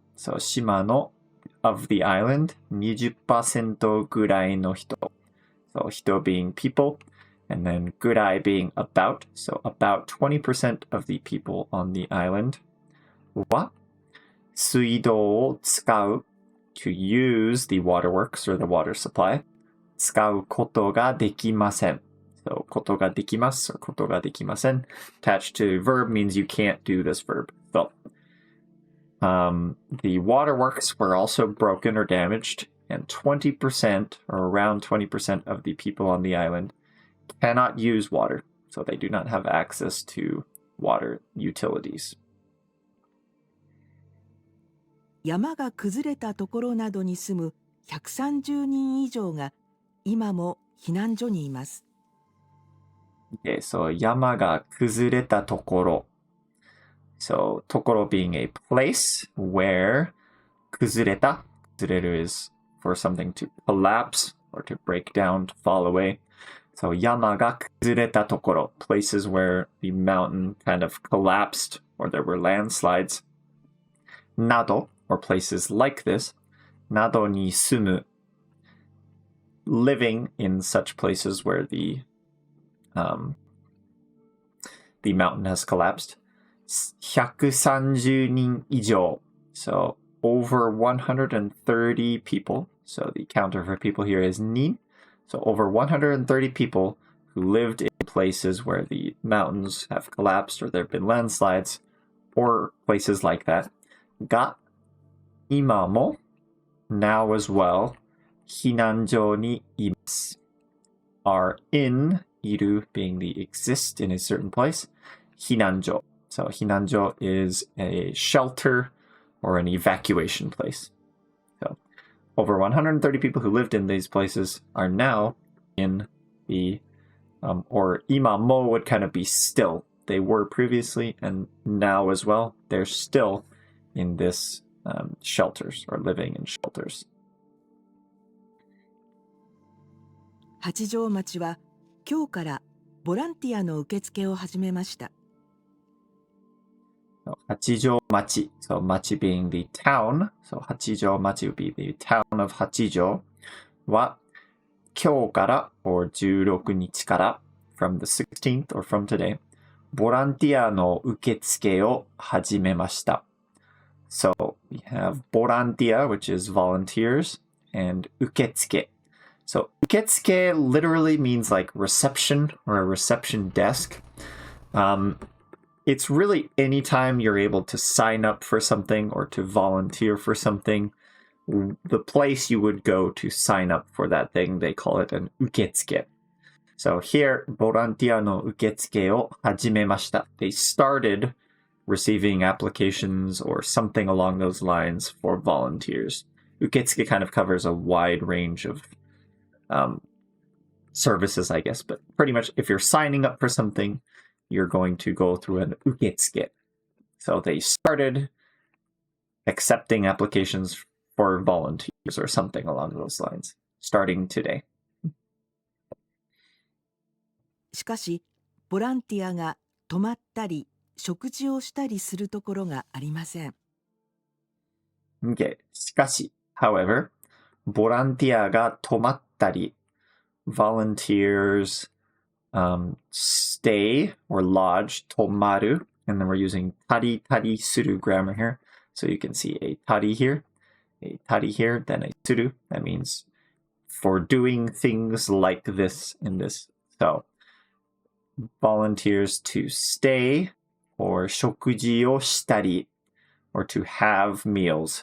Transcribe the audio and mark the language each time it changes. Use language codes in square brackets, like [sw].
[en] So [ja] 島の [en] of the island 20% [ja] ぐらいの人. [en] So 人 being people. And then ぐらい being about. So about 20% of the people on the island. [ja] は水道を使う [en] to use the waterworks or the water supply. [ja] 使うことができません.So ことができます or ことができません. [en] Attached to verb means you can't do this verb. So the waterworks were also broken or damaged, and 20% or around 20% of the people on the island cannot use water. So they do not have access to water utilities. [ja] 山が崩れたところなどに住む130人以上が今も避難所にいます。 [en] Okay, so 山が崩れたところ. So ところ being a place where 崩れた. 崩れる is for something to collapse or to break down, to fall away. [ja] So 山が崩れたところ. [en] Places where the mountain kind of collapsed or there were landslides. など or places like this. [ja] などに住む. [en] Living in such places where the mountain has collapsed. [ja] 130人以上. [en] So over 130 people. So the counter for people here is ni. So over 130 people who lived in places where the mountains have collapsed or there have been landslides or places like that. [ja] が今も [en] now as well [ja] 避難所にいます. [en] Are in いる being the exist in a certain place. 避難所.So 避難所 is a shelter or an evacuation place. So over 130 people who lived in these places are now in the or 今も would kind of be still. They were previously and now as well. They're still in this shelters or living in shelters. [ja] 八丈町は今日からボランティアの受付を始めました。 [en] So, 八丈町.So 町 being the town. So 八丈町 would be the town of [ja] 八丈は今日から [en] or 16日から from the 16th or from today [ja] ボランティアの受付を始めました. [en] So we have ボランティア which is volunteers and 受付. So 受付 literally means like reception or a reception desk. It's really anytime you're able to sign up for something or to volunteer for something, the place you would go to sign up for that thing, they call it an 受付. [ja] So here, ボランティアの受付を始めました. [en] They started receiving applications or something along those lines for volunteers. 受付 kind of covers a wide range of services, I guess, but pretty much if you're signing up for something, you're going to go through an 受付. So they started accepting applications for volunteers or something along those lines, starting today. [ja] しかし、ボランティアが泊まったり、食事をしたりするところがありません。 [en] Okay. [ja] しかし、 [en] however, [ja] ボランティアが泊まったり、 [en] volunteers stay or lodge, tomaru, and then we're using tari tari suru grammar here. So you can see a tari here, then a suru. That means for doing things like this in this. So volunteers to stay, or 食事をしたり, or to have meals.